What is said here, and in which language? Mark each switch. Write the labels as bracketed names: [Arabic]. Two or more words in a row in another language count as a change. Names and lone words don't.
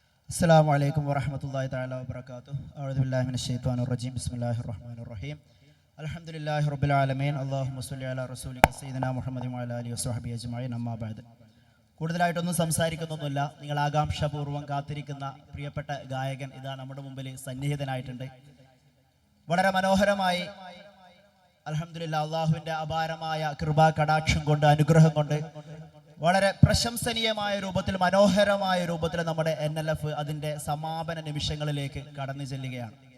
[Arabic] السلام عليكم ورحمة الله تعالى وبركاته. أعوذ بالله من الشيطان الرجيم. بسم الله الرحمن الرحيم. الحمد لله رب العالمين. اللهم صل على رسولك سيدنا محمد وعلى آله وصحبه أجمعين. أما بعد. [Malayalam] കൂടുതലായിട്ടൊന്നും സംസാരിക്കുന്നൊന്നുമില്ല. നിങ്ങൾ ആകാംക്ഷാപൂർവ്വം കാത്തിരിക്കുന്ന പ്രിയപ്പെട്ട ഗായകൻ ഇതാ നമ്മുടെ മുമ്പിൽ സന്നിഹിതനായിട്ടുണ്ട്. വളരെ മനോഹരമായി അൽഹംദുലില്ലാഹ് അള്ളാഹുവിൻ്റെ അപാരമായ കൃപാ കടാക്ഷം കൊണ്ട് അനുഗ്രഹം കൊണ്ട് വളരെ പ്രശംസനീയമായ രൂപത്തിൽ മനോഹരമായ രൂപത്തിൽ നമ്മുടെ NLF അതിൻ്റെ സമാപന നിമിഷങ്ങളിലേക്ക് കടന്നു ചെല്ലുകയാണ്.